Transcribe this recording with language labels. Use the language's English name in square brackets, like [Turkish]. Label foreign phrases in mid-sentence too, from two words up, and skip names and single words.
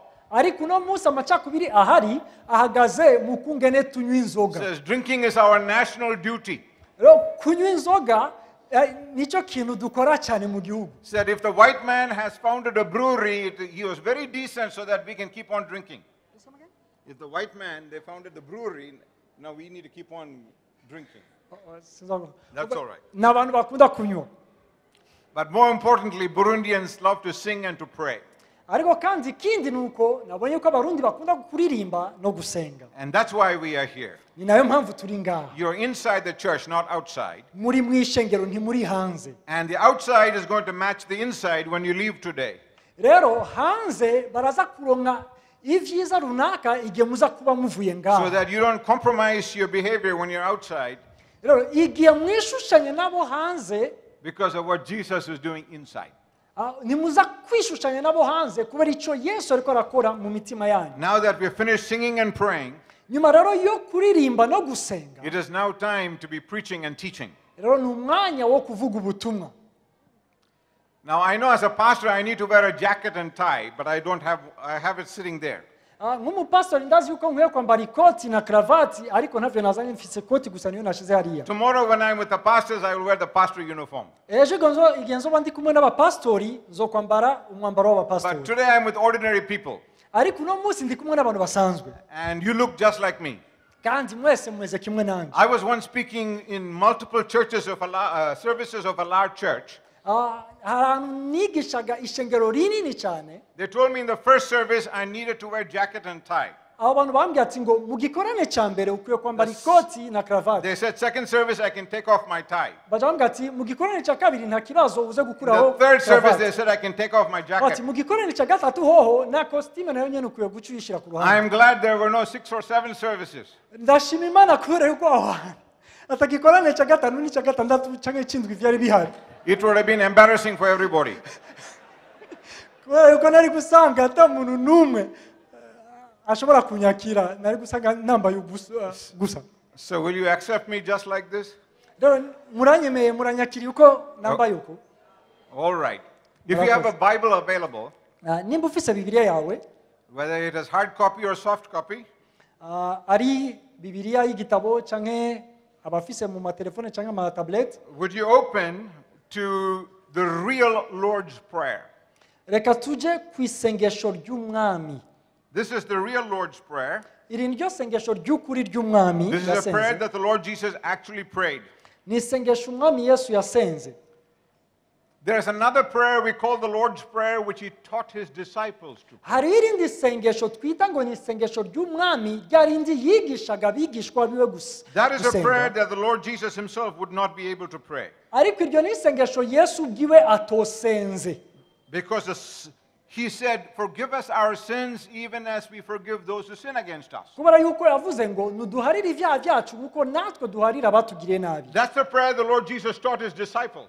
[Rundi] Ariko no munsi amacakubiri ahari ahagaze mu kungene tunywa It inzoga. [English] says drinking is our national duty. [Rundi] Rero kunywa inzoga nico kintu dukora cyane mu gihugu. [English] Said if the white man has founded a brewery, he was very decent so that we can keep on drinking. If the white man, they founded the brewery, now we need to keep on drinking. That's all right. [Rundi] N'abantu bakunda kunywa. [English] But more importantly, Burundians love to sing and to pray. [Rundi] Ariko kandi kindi nuko nabonye ko abarundi bakunda kuririmba no gusenga. [English] And that's why we are here. [Rundi] Ni nayo mpamvu turi ngaha. [English] You're inside the church, not outside. [Rundi] Muri mwishengero ntimuri hanze. [English] And the outside is going to match the inside when you leave today. [Rundi] Rero hanze baraza kuronka ivyiza runaka igihe muza kuba muvuye ngaha. [English] So that you don't compromise your behavior when you're outside. [Rundi] Rero igihe mwishushanye nabo hanze [English] Because of what Jesus is doing inside. [Rundi] nimuza kwishushanya nabo hanze kubera icyo Yesu ariko arakora mu mitima yanyu. [English] Now that we've finished singing and praying, [Rundi] Nyuma rero yo kuririmba no gusenga. [English] it is now time to be preaching and teaching. [Rundi] Rero ni umwanya wo kuvuga ubutumwa. [English] Now I know as a pastor I need to wear a jacket and tie, but I have it sitting there. [Rundi] nk'umupastori ndazi yuko nkwiye kwambara ikoti na karavati ariko ntavyo nazanye mfise ikoti gusa niyo nashize hariya. [English] Tomorrow when I'm with the pastors, I will wear the pastor uniform. [Rundi] Ejo igihe nzoba ndi kumwe n'abapastori nzokwambara umwambaro w'abapastori. [English] But today I'm with ordinary people. [Rundi] Ariko uno munsi ndi kumwe n'abantu basanzwe. [English] And you look just like me. [Rundi] Kandi mwese mweze kimwe nanjye. [English] I was once speaking in multiple churches of services of a large church. [Rundi] Ahantu nigishaga ishengero rinini cyane. [English] They told me in the first service I needed to wear jacket and tie. [Rundi] Abo bantu bambwiye ati ngo mu gikorane cya mbere ukwiye kwambara ikoti na karavati. [English] They said second service I can take off my tie. [Rundi] Bajambwiye ati mu gikorane cya kabiri nta kibazo uze gukuraho. [English] The third service they said I can take off my jacket. [Rundi] Ati mu gikorane cya gatatu hoho na costume nayo nyene ukwiye gucuyishira ku ruhande. [English] I am glad there were no 6 or 7 services. [Rundi] Ndashima Imana kubera yuko atagikorane cya gatanu ni cya gatandatu cyangwa ikindwi byari bihari. [English] It would have been embarrassing for everybody. [Rundi] Kubera yuko nari gusanga ata muntu numwe ashobora kunyakira nari gusanga namba gusa. [English] So will you accept me just like this? [Rundi] Muranyemeye muranyakiri uko namba yuko. [English] All right. If you have a Bible available, [Rundi] nimba ufise Bibiliya yawe, [English] whether it is hard copy or soft copy, [Rundi] ari Bibiliya y'igitabo canke abafise mu matelefone canke ama tablet, [English] would you open to the real Lord's Prayer? [Rundi] Reka tuje ku isengesho ry'umwami. [English] This is the real Lord's Prayer. [Rundi] Iri niryo sengesho ry'ukuri ry'umwami. [English] This is a prayer that the Lord Jesus actually prayed. [Rundi] Ni isengesho umwami Yesu yasenze. [English] There's another prayer we call the Lord's Prayer, which he taught his disciples to pray. [Rundi] Hari irindi sengesho twita ngo ni isengesho ry'umwami ryarindi yigishaga abigishwa biwe gusa. [English] That is a prayer that the Lord Jesus himself would not be able to pray. [Rundi] Ariko iryo ni isengesho Yesu bwiwe atosenze. [English] Because he said, forgive us our sins even as we forgive those who sin against us. [Rundi] Kubera yuko yavuze ngo nuduharire ibyaha byacu kuko natwe duharira abatugiriye nabi. [English] That's the prayer the Lord Jesus taught his disciples.